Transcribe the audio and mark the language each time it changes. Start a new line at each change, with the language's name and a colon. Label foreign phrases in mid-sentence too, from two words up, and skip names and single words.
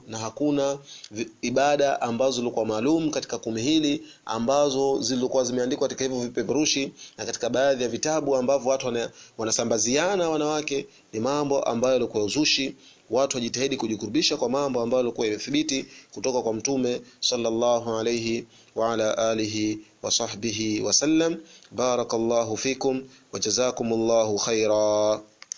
Swahili: Na hakuna ibada ambazo zilikuwa maalum katika kumi hili ambazo zilikuwa zimeandikwa katika hivyo vipeperushi na katika baadhi ya vitabu ambavyo watu wanasambaziana wanawake. Ni mambo ambayo yalikuwa uzushi. Watu wajitahidi kujikurubisha kwa mambo ambayo yalikuwa yamethibiti kutoka kwa Mtume
Arabic: صلى الله عليه وعلى آله وصحبه وسلم. بارك الله فيكم وجزاكم الله خيرا.